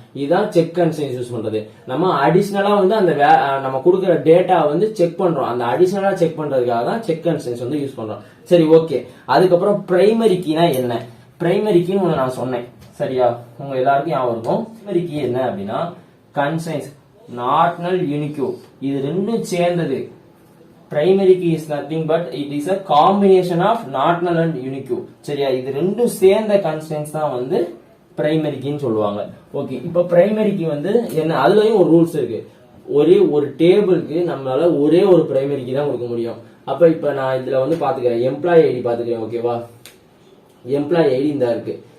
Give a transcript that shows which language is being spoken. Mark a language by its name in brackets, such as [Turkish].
[Tamil] இதுதான் check constrains use பண்றது. நம்ம அடிஷனலா வந்து அந்த நம்ம கொடுக்குற டேட்டா வந்து செக் பண்றோம். அந்த அடிஷனலா செக் பண்றதுக்காக தான் செக் கன்ஸ்ட்ரெயின்ஸ் வந்து யூஸ் பண்றோம். சரி, ஓகே. அதுக்கப்புறம் பிரைமரி கீனா என்ன? பிரைமரி கீன்னு நான் சொன்னேன், சரியா? உங்க எல்லாருக்கும் ஞாபகம் இருக்கும். பிரைமரி கீ என்ன அப்படின்னா, கன்ஸ்ட்ரெயின்ஸ் நாட் நல் யூனிக்யூ இது ரெண்டும் சேர்ந்தது. [English] Primary key is nothing but it is a combination of not null and unique. [Tamil] சரியா? இது ரெண்டும் சேர்ந்த constraints தான் வந்து primary key ன்னு சொல்லுவாங்க. ஓகே, இப்போ primary key வந்து என்ன? அதுலயும் ஒரு ரூல்ஸ் இருக்கு. ஒரு டேபிளுக்கு நம்மளால ஒரே ஒரு primary key தான் கொடுக்க முடியும். அப்ப இப்ப நான் இதுல வந்து பாத்துக்கிறேன், எம்ப்ளாயி ஐடி பாத்துக்கிறேன். ஓகேவா? எம்ப்ளாயி ஐடி இந்த இருக்கு.